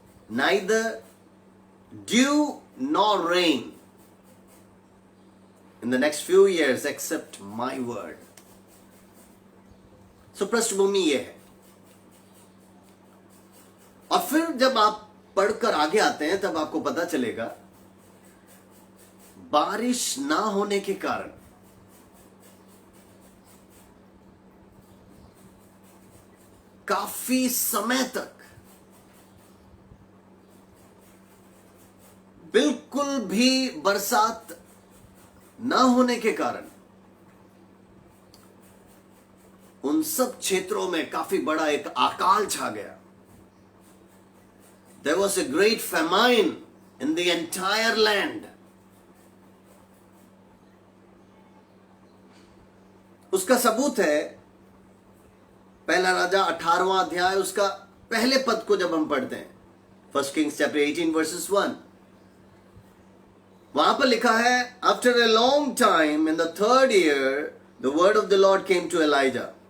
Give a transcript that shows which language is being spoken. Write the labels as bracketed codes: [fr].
[en] Neither dew nor rain in the next few years except my word. [hi] So पृष्ठभूमि ये है। और फिर जब आप पढ़कर आगे आते हैं तब आपको पता चलेगा बारिश ना होने के कारण काफी समय तक बिल्कुल भी बरसात ना होने के कारण उन सब क्षेत्रों में काफी बड़ा एक अकाल छा गया। [en] There was a great famine in the entire land. [hi] उसका सबूत है पहला राजा 18वां अध्याय उसका पहले पद को जब हम पढ़ते हैं, [en] first Kings chapter 18 verses 1, [hi] वहां पर लिखा है, [en] After a long time in the third year the word of the Lord came to Elijah.